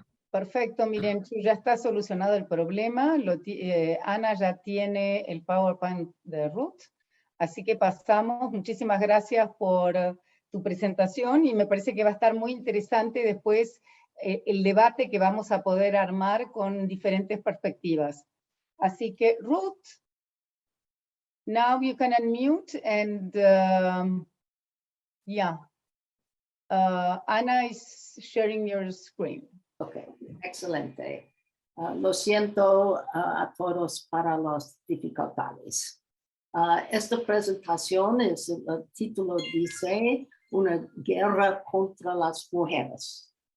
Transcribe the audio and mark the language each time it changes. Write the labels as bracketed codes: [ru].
[es] Perfecto, miren, ya está solucionado el problema. Ana ya tiene el PowerPoint de Ruth. Así que pasamos. Muchísimas gracias por tu presentación y me parece que va a estar muy interesante después el debate que vamos a poder armar con diferentes perspectivas. Así que [en] Ruth, now you can unmute and yeah, Ana is sharing your screen. [es] Ok, excelente. Lo siento a todos para las dificultades. Esta presentación, el título dice Una guerra contra las mujeres.